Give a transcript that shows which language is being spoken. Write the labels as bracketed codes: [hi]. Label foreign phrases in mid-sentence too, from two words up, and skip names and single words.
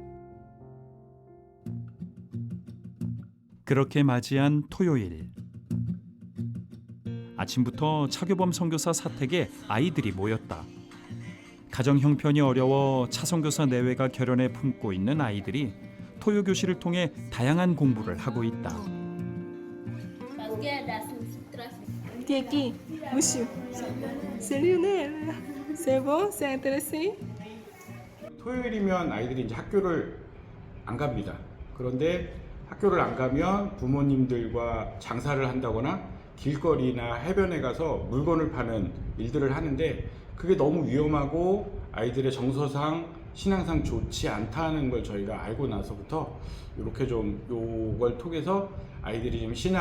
[ko] 그렇게 맞이한 토요일, 아침부터 차교범 선교사 사택에 아이들이 모였다. 가정 형편이 어려워 차 선교사 내외가 결연해 품고 있는 아이들이 토요 교실을 통해 다양한 공부를 하고 있다. [fr] Qui est qui? Monsieur. C'est Lionel. C'est bon? C'est intéressé? [ko] 토요일이면 아이들이 이제 학교를 안 갑니다. 그런데 학교를 안 가면 부모님들과 장사를 한다거나 길거리나 해변에 가서 물건을 파는 일들을 하는데 그게 너무 위험하고 아이들의 정서상 신앙상 좋지 않다는 걸 저희가 알고 나서부터 이렇게 좀 요걸 통해서 아이들이 좀